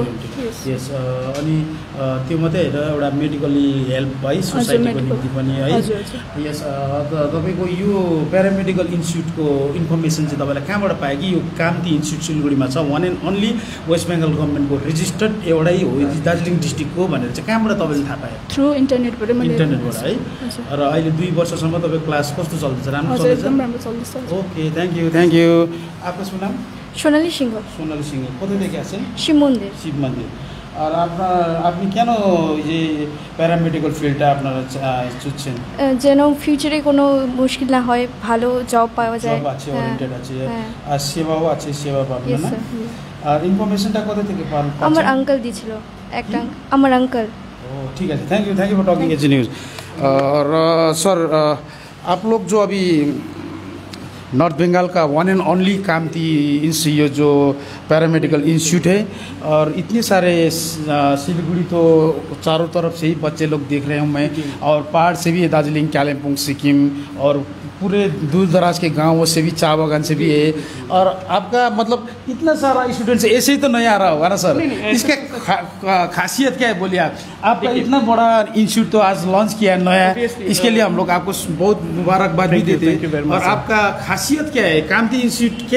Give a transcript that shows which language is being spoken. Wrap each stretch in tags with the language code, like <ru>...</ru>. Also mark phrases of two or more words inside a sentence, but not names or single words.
<ne>यस अनि त्यो मात्रै होइन एउटा मेडिकली हेल्प है सोसाइटीको निम्ति पनि है यस तपाईँको यो प्यारामेडिकल इन्स्टिट्युटको इन्फर्मेसन चाहिँ तपाईँलाई कहाँबाट पायो कि यो कान्ति इन्स्टिट्युट सिलगढीमा छ</ne> <en>one and only</en> <ne>वेस्ट बेङ्गल गभर्मेन्टको रेजिस्टर्ड एउटै हो दार्जिलिङ डिस्ट्रिक्टको भनेर चाहिँ कहाँबाट तपाईँले थाहा पायो थ्रु इन्टरनेटबाट इन्टरनेटबाट है र अहिले 2 वर्षसम्म तपाईँको क्लास कस्तो चल्दैछ राम्रो हजुर चल्दैछ एकदम राम्रो चल्दैछ</ne> <en>OK thank you</en> <hi>आपका शुभ नाम</hi> <bn>সোনালী সিংহ সোনালী সিংহ কোথা থেকে আসেন শিব মন্দির শিব মন্দির আর আপনি কেন যে প্যারামেডিক্যাল ফিল্ডটা আপনারা চুজছেন যেন ফিউচারে কোনো মুশকিল না হয় ভালো জব পাওয়া যায় জব আছে ওরিয়েন্টেড আছে আর সেবাও আছে সেবা পাবেন না আর ইনফরমেশনটা কোথা থেকে পান আমার আঙ্কেল দিয়েছিল একটা আমার আঙ্কেল ও ঠিক আছে</bn> <en>thank you for talking as news</en> <hi>और सर आप लोग जो अभी नॉर्थ बंगाल का</hi> <en>one and only</en> <hi>कामती इंस्टीट्यूट जो</hi> <en>paramedical institute</en> <hi>है और इतने सारे सिलीगुड़ी तो चारों तरफ से ही बच्चे लोग देख रहे हूँ मैं और पहाड़ से भी है दार्जिलिंग कालिम्पोंग सिक्किम और पूरे दूर दराज के गांवों से भी चाय बागान से भी है और आपका मतलब इतना सारा स्टूडेंट्स ऐसे ही तो नहीं आ रहा होगा ना सर इसका खासियत क्या है बोलिए आपका इतना बड़ा इंस्टीट्यूट तो आज लॉन्च किया है नया इसके लिए हम लोग आपको बहुत मुबारकबाद भी देते हैं और आपका खासियत क्या है कामती इंस्टीट्यूट के</hi>